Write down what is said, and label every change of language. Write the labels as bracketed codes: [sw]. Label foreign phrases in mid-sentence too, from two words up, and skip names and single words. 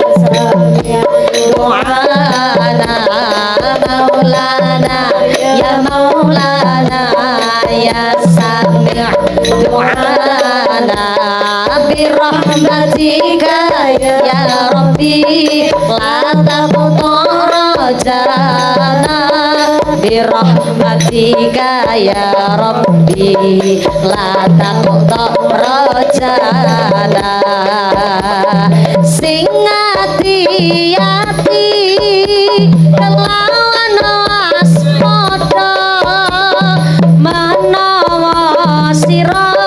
[ar] دعانا مولانا يا سميع دعانا برحمتك يا ربي لا تقتنا برحمتك يا ربي لا taqtana birahmatika ya Rabbi la [jv] taqtana sing ati-ati kelawan waspada menawa sira